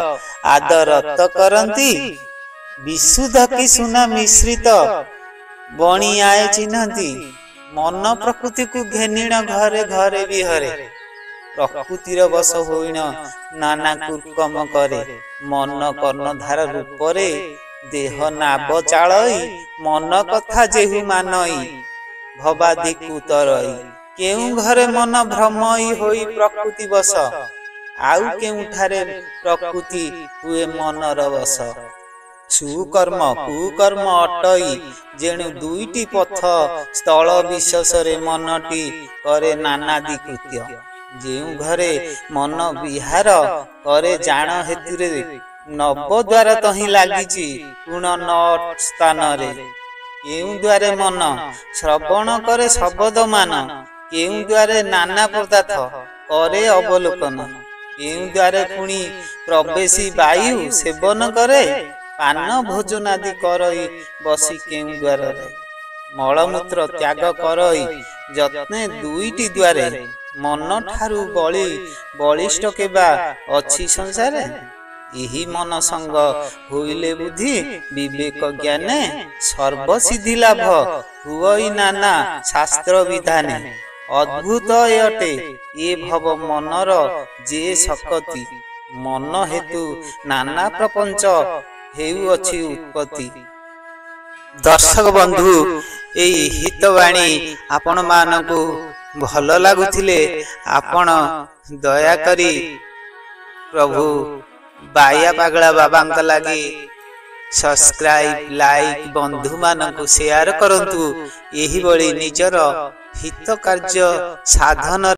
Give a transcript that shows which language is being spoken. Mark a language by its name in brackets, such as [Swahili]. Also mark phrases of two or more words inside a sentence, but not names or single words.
[Odia] ଆଦରତ କରନ୍ତି ବିଶୁଦ୍ଧ କି ସୁନା ମିଶ୍ରିତ ବଣୀ ଆଏ ଚିହ୍ନତି ମନ ପ୍ରକୃତି କୋ ଘେନିଣ ଘରେ ଘରେ ବିହରେ ପ୍ରକୃତିର ବସ ହୋଇଣ ନାନା କୁକର୍ମ କରେ ମନ କର୍ଣ୍ଣଧାର ରୂପରେ ଦେହ ନାବ ଚାଳଇ ମନ କଥା ଯେହୁ ମାନଇ ଭବାଦି କୁତରଇ କେଉ ଘରେ ମନ ଭ୍ରମଇ ହୋଇ ପ୍ରକୃତି ବସ ଆଉ କେଉଠାରେ ପ୍ରକୃତି ହୁଏ ମନର ବସ ସୁକର୍ମ କୁକର୍ମ ଅଟଇ ଯେଣୁ ଦୁଇଟି ପଥ ସ୍ଥଳ ବିଶେଷ ମନଟି କରେ ନାନାଦି କୃତ୍ୟ ଯେଉ ଘରେ ମନ ବିହାର କରେ ଜାନ ହେତୁରେ ନବ ଦ୍ୱାର ତହି ଲାଗିଚି ଗୁଣ ନ ସ୍ଥାନ ରେ କେଉ ଦ୍ୱାରେ ମନ ଶ୍ରବଣ କରେ ଶବ୍ଦ ମାନ କେଉ ଦ୍ୱାରେ ନାନା ପଦାର୍ଥ କରେ ଅବଲୋକନ କେଉ ଦ୍ୱାରେ ପୁଣି ପ୍ରବେଶି ବାୟୁ ସେବନ କରେ ପାନ ଭୋଜନ ଆଦି କରଇ ବସି କେଉ ଦ୍ୱାର ମଳମୂତ୍ର ତ୍ୟାଗ କରଇ ଯତ୍ନେ ଦୁଇଟି ଦ୍ୱାରେ ମନ ଠାରୁ ବଳୀ ବଳିଷ୍ଠ କେବା ଅଛି ସଂସାର ଯହି ମନ ସଙ୍ଗ ହୋଇଲେ ବୁଦ୍ଧି ବିବେକ ଜ୍ଞାନେ ସର୍ବସିଦ୍ଧି ଲାଭ ହୁଇ ନାନା ଶାସ୍ତ୍ର ବିଧାନେ ଅଦ୍ଭୁତ ଅଟେ ଏ ଭବ ମନର ଯେ ଶକ୍ତି ମନ ହେତୁ ନାନା ପ୍ରପଞ୍ଚ ହେଉ ଅଛି ଉତ୍ପତ୍ତି। ଦର୍ଶକ ବନ୍ଧୁ ଏଇ ହିତବାଣୀ ଆପଣ ମାନଙ୍କୁ ଭଲ ଲାଗୁଥିଲେ ଆପଣ ଦୟା କରି ପ୍ରଭୁ ବାୟା ପାଗଳା ବାବା ଲଗି [English] subscribe like [Odia] ବନ୍ଧୁ ମାନଙ୍କୁ ସେୟାର କରନ୍ତୁ ଏହି ବଳି ନିଜର ହିତ କାର୍ଯ୍ୟ ସାଧନ